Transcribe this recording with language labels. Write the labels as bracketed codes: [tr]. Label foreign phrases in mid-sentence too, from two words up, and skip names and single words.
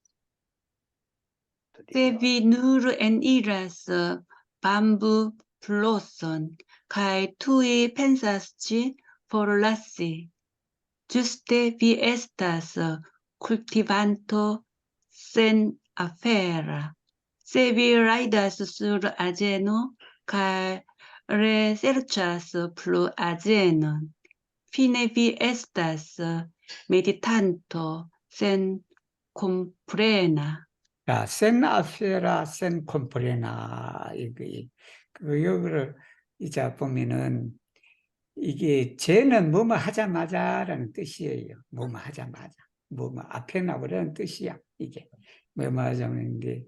[eo] Se vi nur eniras bambu floson kaj tuj pensas ĝi forlasi, ĝuste vi estas kultivanto sen afera. Se vi rajdas sur azeno kaj reserĉas plu azenon, fine vi estas meditanto sen komprena. [ko] 자, [eo] sen afera, sen komprena, [ko] 여기를 이제 보면은 이게 쟤는 뭐뭐 하자마자라는 뜻이에요. 뭐뭐 하자마자. 뭐뭐 앞에 나오라는 뜻이야. 이게. 뭐뭐 하자마자인데.